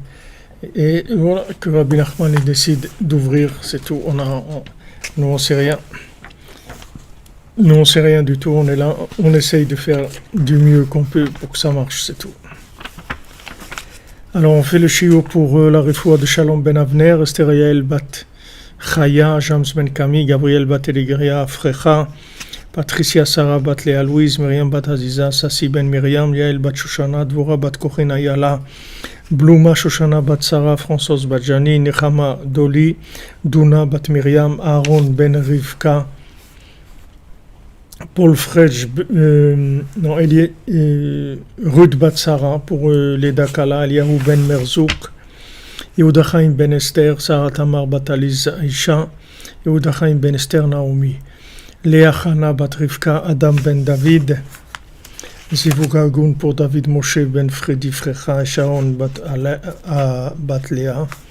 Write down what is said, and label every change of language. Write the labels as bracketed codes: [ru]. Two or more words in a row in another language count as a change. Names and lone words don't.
[fr] Et voilà, que Rabbi Nachman décide d'ouvrir, c'est tout. Nous, on ne sait rien. Nous, on sait rien du tout, on est là, on essaye de faire du mieux qu'on peut pour que ça marche, c'est tout. Alors, on fait le shiur pour la refoua de Shalom Ben Avner, Esther Yael Bat Chaya, James Ben Kami, Gabriel Bat Eligria, Frecha, Patricia Sarah Bat Léa Louise, Myriam Bat Aziza, Sassi Ben Myriam, Yael Bat Shoshana, Dvora Bat Kochin Ayala, Bluma Shoshana Bat Sarah, Françoise Bat Jani, Nechama Doli, Duna Bat Myriam, Aaron Ben Rivka, Paul Fredj, Ruth Bat Sarah pour les Dakala, Eliyahu Ben Merzouk, Yehuda Chaim Ben Esther, Sarah Tamar Bat Aliz Aisha, Yehuda Chaim Ben Esther Naomi, Léa Chana Bat Rivka, Adam Ben David, [he] Zivug Agun [fr] pour David Moshe Ben Fredi Frecha, Sharon Bat Léa,